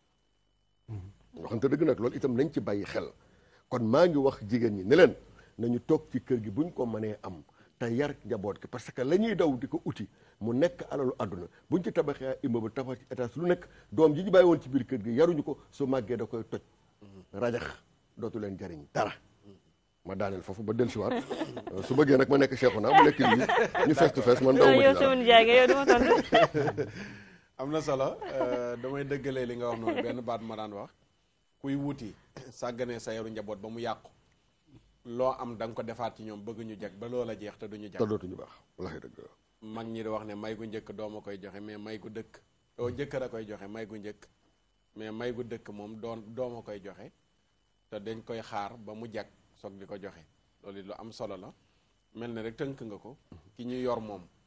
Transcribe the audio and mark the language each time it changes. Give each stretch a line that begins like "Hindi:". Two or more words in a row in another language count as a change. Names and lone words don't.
Wolof: nga xam te dëgg nag loolu itam nañ ci bàyyi xel kon maa ngi wax jigéen ñi ne leen nañu toog ci kër gi buñ ko mënee am te yar njaboot gi
French: parce que
Wolof: la ñuy daw di ko uti mu nekk alalu àdduna buñ ci tabaxee immeuble tabax ci étage lu nekk doom ji ñu bàyyi woon ci biir kër gi yaruñu ko su màggee da koy toj rajax dootu leen jariñ dara ma daaneel foofu ba dellusiwaat su bëggee nag ma nekk Cheikhouna mu nekk lii ñu
English: face to face
Wolof: man daw ma ci am na solo damay dëggalee li nga wax noonu benn baat ma daan wax kuy wuti sàgganee sa yaru njaboot ba mu yàqu loo am da nga ko defaat ci ñoom bëgg ñu jag ba loola jeex te duñu jag te dootuñu baax wallaahi dëgg mag ñi di wax ne may gu njëkk dooma koy joxe mais may gu dëkk doo jëkkër a koy joxe may gu njëkk mais may gu dëkk moom dooma koy joxe te dañ koy xaar ba mu jag soog di ko joxe loolu it lu am solo la mel ne rek tënk nga ko ki ñu yor moom